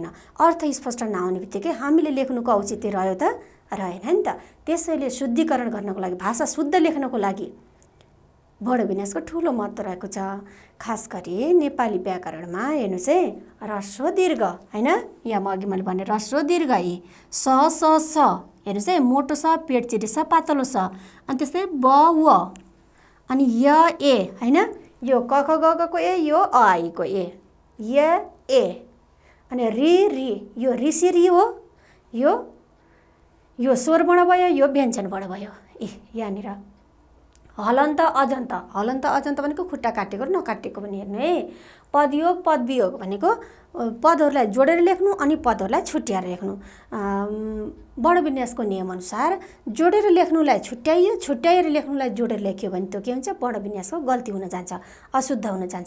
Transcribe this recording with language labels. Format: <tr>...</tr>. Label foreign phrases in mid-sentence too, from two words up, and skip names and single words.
<ne>अर्थ स्पष्ट नआउने बित्तिकै हामीले लेख्नुको औचित्य रह्यो त रहेन नि त। त्यसैले शुद्धिकरण गर्नको लागि, भाषा शुद्ध लेख्नको लागि वर्ण विन्यासको ठुलो महत्त्व रहेको छ। खास गरी नेपाली व्याकरणमा हेर्नुहोस् है, ह्रस्व दीर्घ हैन। यहाँ म अघि मैले भने ह्रस्व दीर्घ इ स स स हेर्नुहोस् है, मोटो स, पेट चिरी स, पातलो स। अनि त्यस्तै ब व अनि य ए हैन। यो क ख ग ग को ए, यो अ आई को ए, य ए। अनि रि रि, यो ऋषि रि हो, यो स्वर वर्ण भयो, यो व्यञ्जन वर्ण भयो। यहाँनिर हलन्त अजन्त, हलन्त अजन्त भनेको खुट्टा काटेको र नकाटेको पनि हेर्नु है। पदयोग पदवियोग भनेको पदहरूलाई जोडेर लेख्नु अनि पदहरूलाई छुट्याएर लेख्नु। वर्ण विन्यासको नियमअनुसार जोडेर लेख्नुलाई छुट्याइयो, छुट्याएर लेख्नुलाई जोडेर लेख्यो भने त्यो के हुन्छ, वर्ण विन्यासको गल्ती हुन जान्छ, अशुद्ध हुन जान्छ।</ne>